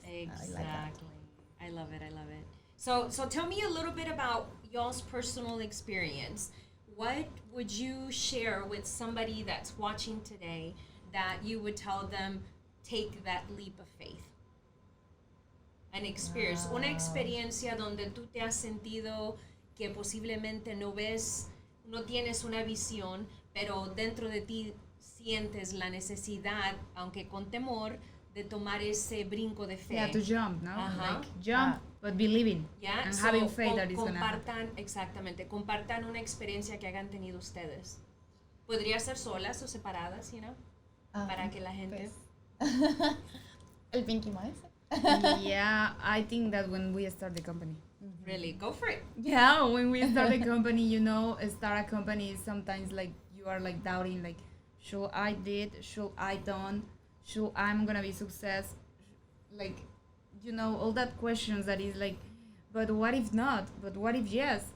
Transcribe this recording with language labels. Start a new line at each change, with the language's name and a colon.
English: Exactly. I like that. I love it. So tell me a little bit about y'all's personal experience. What would you share with somebody that's watching today that you would tell them take that leap of faith? An experience,
Spanish: una experiencia donde tú te has sentido que posiblemente no ves, no tienes una visión, pero dentro de ti sientes la necesidad, aunque con temor, de tomar ese brinco de fe.
English: Yeah, to jump, no? Ajá. Like, jump, but believing. Yeah, And so, having faith that it's going to happen.
Spanish: compartan una experiencia que hayan tenido ustedes. Podría ser solas o separadas,
English: you know,
Spanish: para que la gente...
English: El Pinkie Mindset. Yeah, I think that when we start the company. Really, go for it. Yeah, when we start a company, start a company is sometimes like you are like doubting, like, should I did, should I done, should I'm gonna be success, like, all that questions that is like, but what if not? But what if yes?